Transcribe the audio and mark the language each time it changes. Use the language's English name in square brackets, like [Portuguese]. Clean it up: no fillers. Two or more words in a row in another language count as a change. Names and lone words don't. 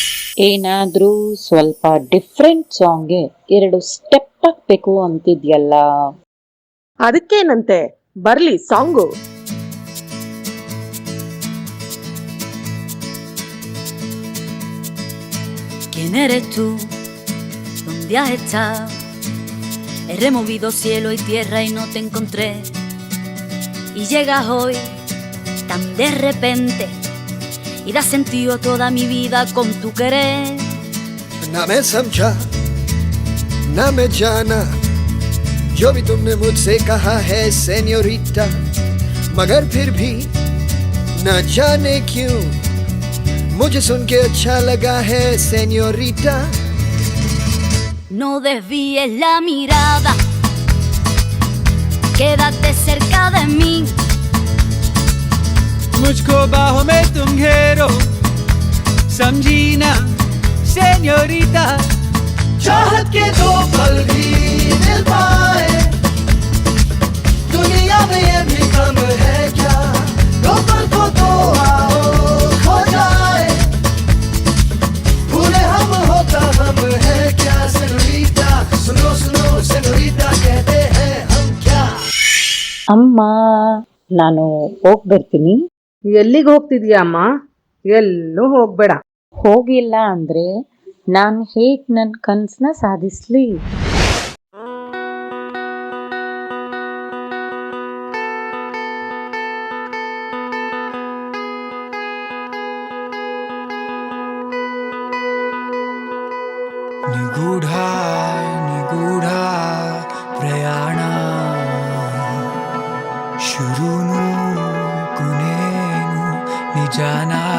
[Kannada] ಏನಾದ್ರೂ ಸ್ವಲ್ಪ [English] different songಗೆ [Kannada] 2 ಸ್ಟೆಪ್ ಹಾಕ್ಬೇಕು ಅಂತಿದ್ಯಲ್ಲ. ಅದಕ್ಕೇನಂತೆ, ಬರ್ಲಿ ಸಾಂಗು. [Spanish] ¿Quién eres tú? ¿Dónde has estado? He removido cielo y tierra y no te encontré. Y llegas hoy tan de repente y das sentido a toda mi vida con tu querer. [Hindi] ना मैं समझा ना मैं जाना जो भी तुमने मुझसे कहा है सेन्योरिटा, मगर फिर भी न जाने क्यों मुझे सुन के अच्छा लगा है सेन्योरिटा. [Spanish] No desvíes la mirada, quédate cerca de mí. [Hindi] मुझको बाहों में तुम घेरो, समझी ना सेन्योरिटा. चाहत के 2 पल भी मिल पाए दुनिया में ये भी कम है क्या, 2 पल को तो आओ खो जाए, भूले हम होता हम है क्या सेन्योरिटा. सुनो सुनो सेन्योरिटा कहते हैं हम क्या. [Kannada] ಅಮ್ಮ, ನಾನು ಹೋಗ್ ಬರ್ತೀನಿ. ಎಲ್ಲಿಗೆ ಹೋಗ್ತಿದ್ಯಾ ಅಮ್ಮ? ಎಲ್ಲೂ ಹೋಗ್ಬೇಡ. ಹೋಗಿಲ್ಲ ಅಂದ್ರೆ ನಾನು ಹೇಗ್ ನನ್ನ ಕನ್ಸನ್ನ ಸಾಧಿಸ್ಲಿ? ನಿಗೂಢ ನಿಗೂಢ ಪ್ರಯಾಣ ಶುರುನು ಕೊನೆನು ನಿಜಾನ